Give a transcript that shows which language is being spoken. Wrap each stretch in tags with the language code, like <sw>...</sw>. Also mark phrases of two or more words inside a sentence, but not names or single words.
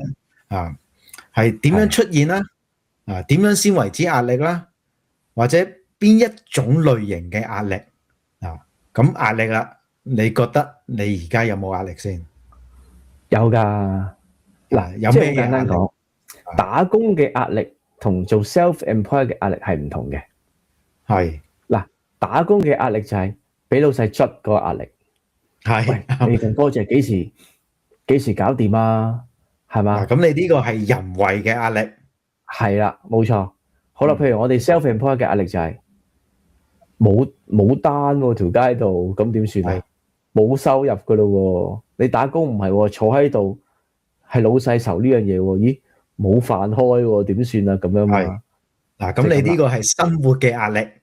<yue>係點樣出現啦？點樣先為之壓力啦？或者邊一種類型嘅壓力？咁壓力啦，你覺得你而家有冇壓力先？有㗎。嗱，有即係好簡咩壓力？單講，打工嘅壓力同做 self-employed 嘅壓力係唔同嘅。係嗱，打工嘅壓力就係俾老細捽嗰個壓力。喂，你份 project 幾時搞掂啊？係嘛？咁你呢個係人為嘅壓力。係啦，冇錯。好啦，譬如我哋 self-employed 嘅壓力就係冇單喎，條街度，咁點算啊？冇收入噶咯喎，你打工唔係喎，坐喺度係老細愁呢樣嘢喎，咦冇飯開喎，點算啊？咁樣嘛。咁你呢個係生活嘅壓力。</yue>